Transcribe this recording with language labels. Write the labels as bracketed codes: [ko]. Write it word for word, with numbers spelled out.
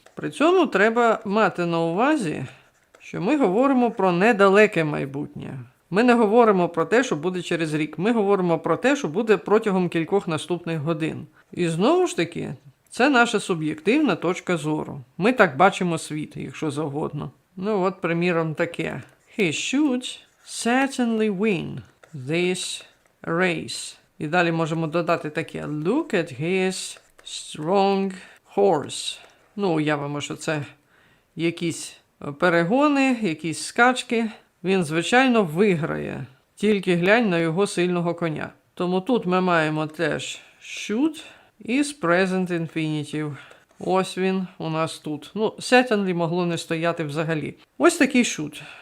[uk] При цьому треба мати на увазі, що ми говоримо про недалеке майбутнє. Ми не говоримо про те, що буде через рік. Ми говоримо про те, що буде протягом кількох наступних годин. І знову ж таки, це наша суб'єктивна точка зору. Ми так бачимо світ, якщо завгодно. Ну от, приміром, таке. [en] He should certainly win this race. [uk] І далі можемо додати таке. [en] Look at his strong horse. [uk] Ну, уявимо, що це якісь перегони, якісь скачки. Він, звичайно, виграє. Тільки глянь на його сильного коня. Тому тут ми маємо теж should із present infinitive. Ось він у нас тут. Ну, certainly могло не стояти взагалі. Ось такий should.